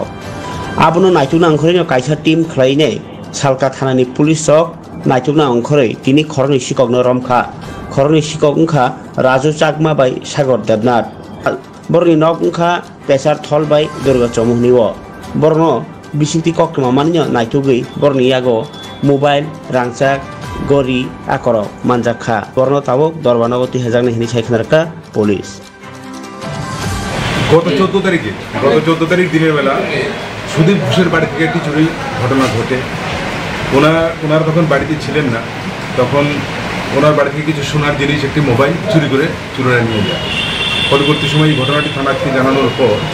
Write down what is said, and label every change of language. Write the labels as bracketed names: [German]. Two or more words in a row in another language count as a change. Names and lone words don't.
[Kok Borok] abono naituna angkhore kaisa team khlaine salka thanani police rok naituna angkhore tini khoroni sikok no romkha khoroni sikok ungkha Raju Chakma bai Sagar Devnath Borni nok ungkha pesar thol bai Durga Chomuhniwo borno bisinti koktoma manyo naitugui borni yago mobile rangchak gori akoro manjakha borno tabok Dorbanago 3000 ni hini saikhnarka police [Bangla] গত 14 তারিখ দিনের বেলা সুদীপ ঘোষের বাড়ি থেকে একটি চুরির ঘটনা ঘটে ওনার তখন বাড়িতে ছিলেন না তখন ওনার বাড়ি থেকে কিছু সোনার জিনিস একটি মোবাইল চুরি করে চুরেরা নিয়ে যায় পরবর্তী সময় এই ঘটনাটি থানাকে জানানোর পর